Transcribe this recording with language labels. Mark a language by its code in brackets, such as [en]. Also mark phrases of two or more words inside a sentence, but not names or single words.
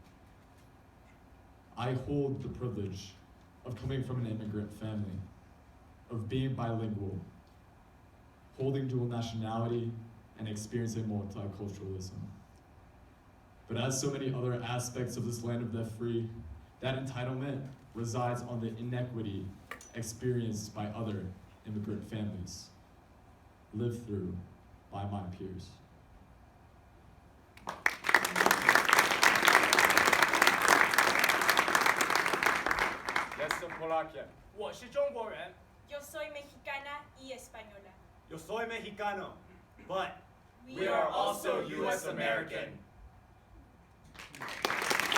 [en] I hold the privilege of coming from an immigrant family, of being bilingual, holding dual nationality, and experiencing multiculturalism. But as so many other aspects of this land of the free, that entitlement resides on the inequity experienced by other immigrant families, lived through by my peers. [pl] Jestem Polakiem. [zh] 我是中国人。 [es] Yo soy mexicana y española. Yo soy mexicano, [en] but We are also U.S. American.